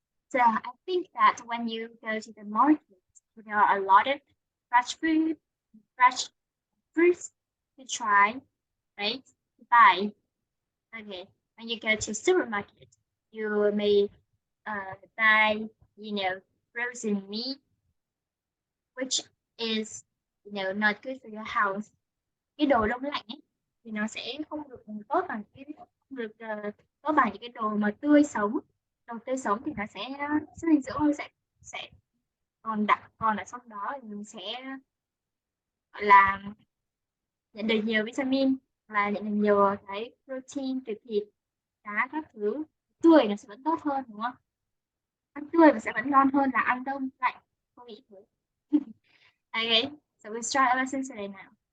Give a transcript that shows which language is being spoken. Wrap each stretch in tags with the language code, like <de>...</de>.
<en>So I think that when you go to the market, there are a lot of fresh food, fresh fruits to try, right? To buy. Okay. When you go to supermarket, you may buy, frozen meat, which is, not good for your health.</en> <vi>Cái đồ đông lạnh ấy thì nó sẽ không được tốt bằng không được tốt bằng những cái đồ mà tươi sống. Đồ tươi sống thì nó sẽ chất dinh dưỡng nó sẽ còn ở trong đó thì mình sẽ gọi là nhận được nhiều vitamin và nhận được nhiều cái protein từ thịt cá các thứ. Tươi nó sẽ vẫn tốt hơn đúng không? Ăn tươi và sẽ vẫn ngon hơn là ăn đông lạnh. Không nghĩ thế.</vi> <en>Okay, so we start our lesson today now.</en>